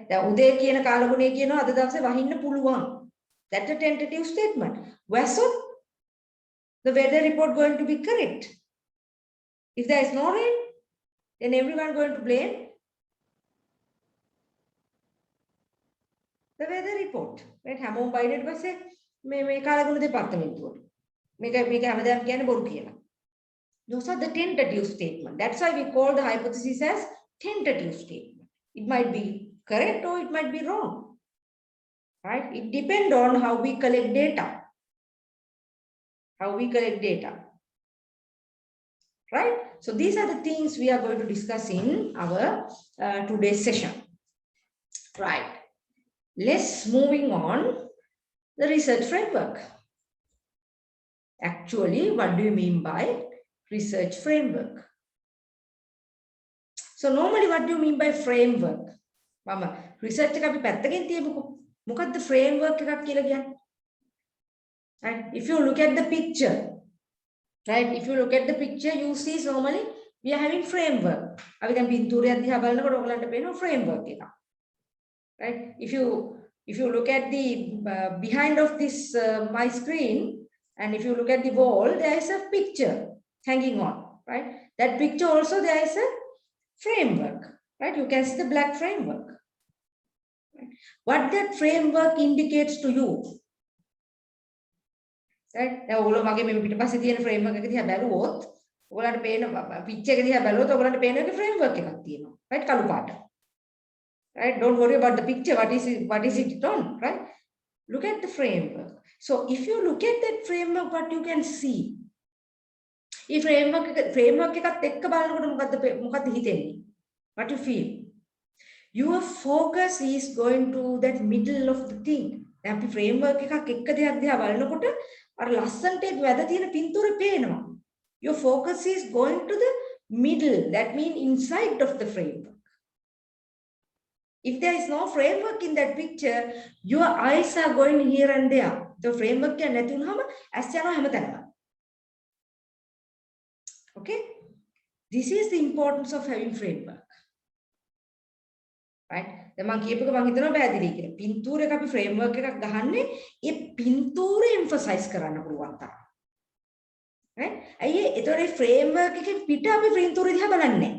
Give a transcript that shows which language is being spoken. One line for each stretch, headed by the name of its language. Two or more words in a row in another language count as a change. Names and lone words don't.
English: That's a tentative statement. Wasn't the weather report going to be correct? If there is no rain, then everyone going to blame the weather report. Right?
Sinhala: හැමෝම බයිනට පස්සේ මේ කාලගුණ දෙපාර්තමේන්තුවට. මේක හැමදාම කියන්නේ බොරු කියලා.
English: Those are the tentative statement. That's why we call the hypothesis as tentative statement. It might be correct or it might be wrong. Right? It depends on how we collect data. How we collect data. Right? So these are the things we are going to discuss in our today's session. Right. Let's moving on the research framework. Actually, what do you mean by research framework? So normally, what do you mean by framework?
Sinhala: Mama, research එක අපි පැත්තකින් තියමුකෝ. මොකක්ද framework එකක් කියලා කියන්නේ?
English: And if you look at the picture, right? If you look at the picture, you see normally we are having framework.
Sinhala: අපි දැන් පින්තූරයක් දිහා බලනකොට ඔයගලන්ට පේනවා framework එකක්.
English: Right? If you look at the behind of this my screen, and if you look at the wall, there is a picture hanging on, right? That picture also there is a framework, right? You can see the black framework. Right? What that framework indicates to you, right?
Sinhala: දැන් ඔයගොල්ලෝ මගේ මේ පිටපස්සේ තියෙන framework එක දිහා බැලුවොත් ඔයගලන්ට පේන picture එක දිහා බැලුවොත් ඔයගලන්ට පේන එක framework එකක් තියෙනවා, right? කළු පාට.
English: Right? Don't worry about the picture. What is it on? Right? Look at the framework. So if you look at that framework, what you can see? If framework
Sinhala: එකත් එක්ක බලනකොට මොකද්ද හිතෙන්නේ?
English: What you feel? Your focus is going to that middle of the thing.
Sinhala: දැන් අපි framework එකක් එක්ක දෙයක් දිහා බලනකොට අර ලස්සනට ඒක වැද තියෙන පින්තූරේ පේනවා.
English: Your focus is going to the middle. That means inside of the framework. If there is no framework in that picture, your eyes are going here and there. The framework
Sinhala: එක නැති වුනහම ඇස් යනවා හැමතැනම.
English: Okay? This is the importance of having framework. Right?
Sinhala: දැන් මම කියපේක මම හිතනවා පැහැදිලි කියලා. පින්තූරයක අපි framework එකක් ගහන්නේ ඒ පින්තූරේ emphasize කරන්න පුළුවන් තරම්. Right? අයියේ ඒතකොට ඒ framework එකෙන් පිට අපි පින්තූරය දිහා බලන්නේ නැහැ.